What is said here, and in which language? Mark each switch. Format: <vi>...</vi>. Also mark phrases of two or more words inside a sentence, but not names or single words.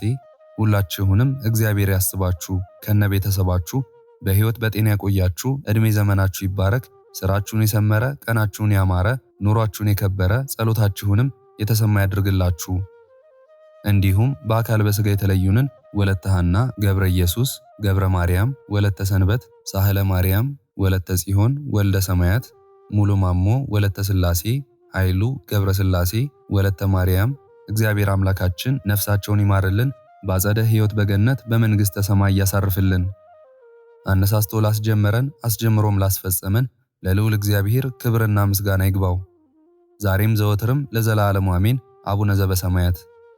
<am>ሁላችሁንም እግዚአብሔር ያስባችሁ ከነ ቤተሰባችሁ በሕይወት በጤና ያቆያችሁ። ዕድሜ ዘመናችሁ ይባረክ። ስራችሁን የሰመረ፣ ቀናችሁን ያማረ፣ ኑሯችሁን የከበረ፣ ጸሎታችሁንም የተሰማ ያድርግላችሁ። እንዲሁም በአካል በሥጋ የተለዩንን ወለተ ሐና፣ ገብረ ኢየሱስ፣ ገብረ ማርያም፣ ወለተ ሰንበት፣ ሳህለ ማርያም፣ ወለተ ጽዮን፣ ወልደ ሰማያት፣ ሙሉ ማሞ፣ ወለተ ሥላሴ፣ ኃይሉ ገብረ ሥላሴ፣ ወለተ ማርያም እግዚአብሔር አምላካችን ነፍሳቸውን ይማርልን፣ በአጸደ ሕይወት በገነት በመንግሥተ ሰማይ ያሳርፍልን። አነሳስቶ ላስጀመረን አስጀምሮም ላስፈጸመን ለልዑል እግዚአብሔር ክብርና ምስጋና ይግባው ዛሬም ዘወትርም ለዘላለሙ አሜን።</am> <gez>አቡነ ዘበሰማያት</gez>